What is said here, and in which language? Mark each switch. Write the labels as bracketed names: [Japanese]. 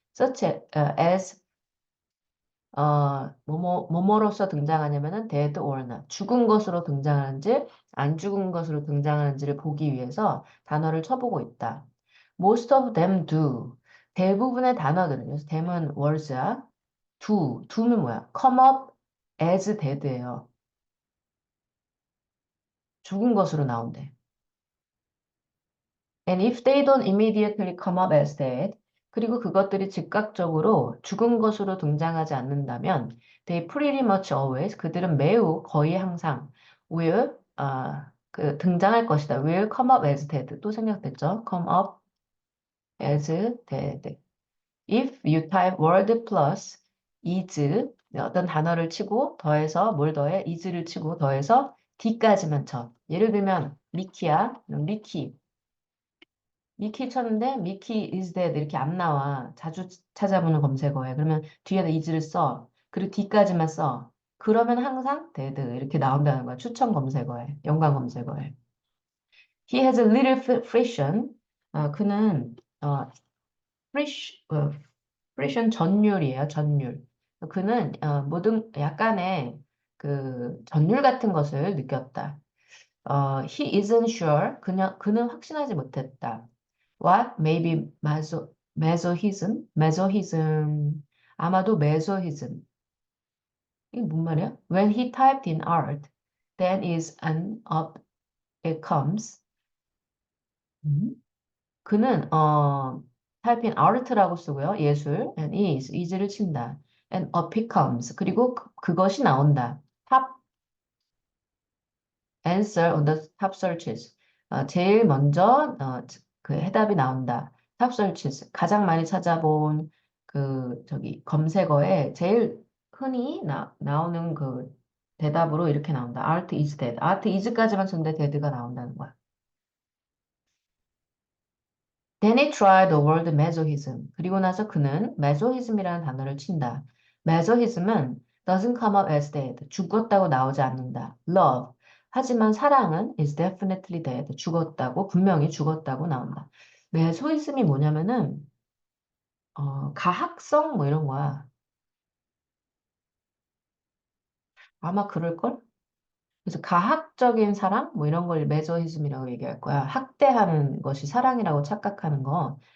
[Korean] such as 뭐뭐로서 등장하냐면은 [English] dead or not, [Korean] 죽은 것으로 등장하는지 안 죽은 것으로 등장하는지를 보기 위해서 단어를 쳐보고 있다. [English] Most of them do. [Korean] 대부분의 단어들은, 그래서 them은 words야. do는 뭐야? [English] come up as dead예요. [Korean] 죽은 것으로 나온대. [English] And if they don't immediately come up as dead, [Korean] 그리고 그것들이 즉각적으로 죽은 것으로 등장하지 않는다면, [English] they pretty much always, [Korean] 그들은 매우 거의 항상 [English] will, 등장할 것이다. will come up as dead. [Korean] 또 생략됐죠? [English] come up as dead. If you type word plus is, [Korean] 어떤 단어를 치고 더해서 뭘 더해? is를 치고 더해서 d까지만 쳐. 예를 들면 미키야, 미키 쳤는데 미키 is dead 이렇게 안 나와. 자주 찾아보는 검색어에. 그러면 뒤에다 is를 써. 그리고 d까지만 써. 그러면 항상 dead 이렇게 나온다는 거야. 추천 검색어에, 연관 검색어에. [English] He has a little friction. [Korean] 그는 frish, 프레션 전율이에요, 전율. 그는 모든 약간의 그 전율 같은 것을 느꼈다. [English] He isn't sure. [Korean] 그는 확신하지 못했다. [English] What? Maybe masochism? masochism. [Korean] 아마도 masochism. 이게 뭔 말이야? [English] When he typed in art, then is an up it comes. 음? [Korean] 그는 [English] type in art [Korean] 라고 쓰고요. 예술 and is를 친다. [English] and up it comes. [Korean] 그리고 그것이 나온다. [English] top answer on the top searches. [Korean] 제일 먼저 그 해답이 나온다. [English] top searches. [Korean] 가장 많이 찾아본 그 저기 검색어에 제일 흔히 나오는 그 대답으로 이렇게 나온다. [English] art is dead. [Korean] art is까지만 쳤는데 dead가 나온다는 거야. [English] Then he tried the word masochism. [Korean] 그리고 나서 그는 masochism이라는 단어를 친다. [English] masochism은 doesn't come up as dead. [Korean] 죽었다고 나오지 않는다. [English] Love. [Korean] 하지만 사랑은 [English] is definitely dead. [Korean] 죽었다고, 분명히 죽었다고 나온다. masochism이 뭐냐면은, 가학성 뭐 이런 거야. 아마 그럴걸? 그래서 가학적인 사랑? 뭐 이런 걸 매저히즘이라고 얘기할 거야. 학대하는 것이 사랑이라고 착각하는 거.